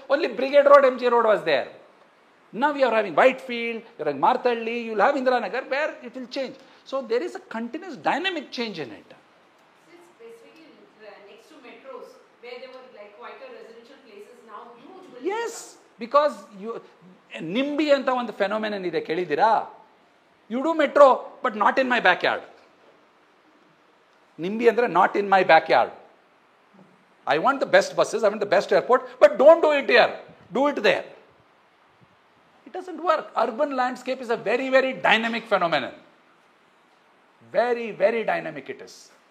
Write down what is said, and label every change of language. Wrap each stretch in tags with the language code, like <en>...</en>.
<en>Only Brigade Road, MG Road was there. Now you are having Whitefield, you are having Marthalli, you will have Indiranagar, where it will change. So there is a continuous dynamic change in it. It's basically next to metros, where there were like quieter residential places, now huge buildings. Yes.</en> <kn>Because NIMBY anta ಒಂದು ಫೆನೋಮೆನನ್ ಇದೆ ಕೇಳಿದ್ದೀರಾ?</kn> <en>You do metro, but not in my backyard. NIMBY ಅಂದ್ರೆ not in my backyard. I want the best buses, I want the best airport, but don't do it here. Do it there. It doesn't work. Urban landscape is a very, very dynamic phenomenon. Very, very dynamic it is.</en>